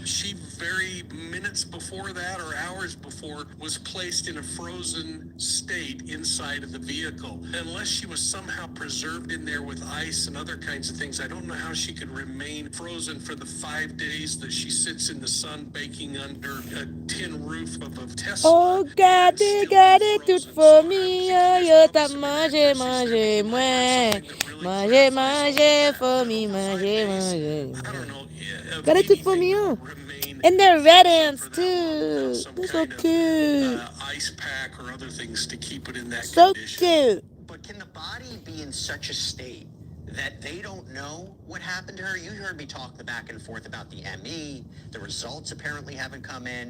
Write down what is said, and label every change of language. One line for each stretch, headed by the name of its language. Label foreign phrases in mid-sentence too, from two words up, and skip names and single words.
English: She very minutes before that or hours before was placed in a frozen state inside of the vehicle. Unless she was somehow preserved in there with ice and other kinds of things, I don't know how she could remain frozen for the 5 days that she sits in the sun baking under a tin roof of a Tesla.
Haitian Creole: Oh, gade tout
English: for me,
Haitian Creole: yo tap manje, manje, mwen. Manje, manje,
English: for me,
Haitian Creole: manje, manje,
English: I don't
Haitian Creole: mwen.
English: know,
Haitian Creole: Gade tout
English: for me, anything that
Haitian Creole: yo.
English: would remain And they're red ants for that long without too. some They're so kind of cute. ice pack or other things to keep it in that So condition. cute. But can the body be in such a state that they don't know what happened to her. You heard me talk the back and forth about the ME. The results apparently haven't come in.